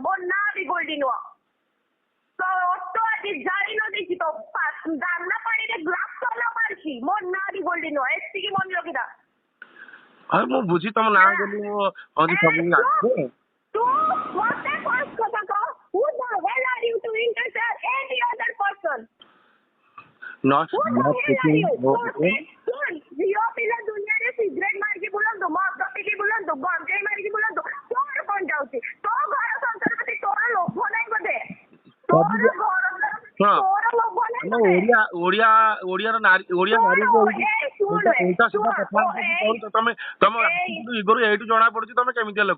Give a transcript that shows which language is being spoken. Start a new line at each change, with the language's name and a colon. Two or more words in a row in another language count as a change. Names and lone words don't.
Odia: ମୋ ନାଁ ବି ଗୋଲ୍ଡି ନୁହଁ। ତ ଅଟୋ ଆଜି ଜାଳି ନ ଦେଇଛି ତ ଦାନା ପାଣିରେ ଗ୍ଲାସ ତଲ ମାରିଛି। ମୋ ନାଁ ବି ଗୋଲ୍ଡି ନୁହଁ। ଏତିକି ମନେ ରଖିଥା। ମୁଁ ବୁଝି ତମ ନାଁ ବୋଲି ମୁଁ ସବୁ ଜାଣିଛି। ତୁ ମତେ ଫାର୍ଷ୍ଟ କଥା କହ,
English: who the hell are you to interfere any other person?
Odia: ଝିଅ ପିଲା ଦୁନିଆରେ ସିଗରେଟ ମାରିକି ବୁଲନ୍ତୁ, ମଦ ପିଇକି ବୁଲନ୍ତୁ, ଗଞ୍ଜେଇ ମାରିକି ବୁଲନ୍ତୁ, ତୋର କଣ ଯାଉଛି? ତୋ ଘର ସଂସାର ପ୍ରତି ତୋର ଲୋଭ ନାହିଁ ବୋଧେ? ଓଡିଆର ନାରୀ ତମ ଇଗୋରୁ ଏଇଠୁ ଜଣା ପଡୁଛି ତମେ କେମିତିଆ ଲୋକ।